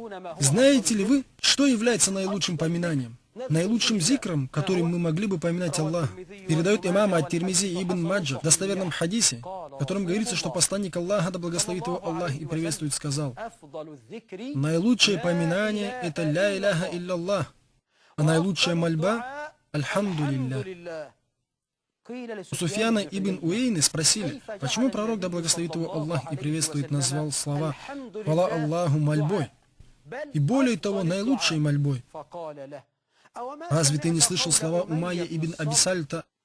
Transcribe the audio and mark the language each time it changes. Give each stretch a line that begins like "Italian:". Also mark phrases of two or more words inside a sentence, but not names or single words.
Russian: Знаете ли вы, что является наилучшим поминанием? Наилучшим зикром, которым мы могли бы поминать Аллаха, передает имам Ат-Тирмизи ибн Маджа в достоверном хадисе, в котором говорится, что посланник Аллаха, да благословит его Аллах и приветствует, сказал: наилучшее поминание – это
Arabic: لا إله إلا الله,
Russian: а наилучшая мольба – альхамдулилля. У Суфьяна ибн Уэйны спросили, почему пророк, да благословит его Аллах и приветствует, назвал слова «Хвала Аллаху» мольбой, и более того, наилучшей мольбой. Разве ты не слышал слова Умайя ибн Абисальта?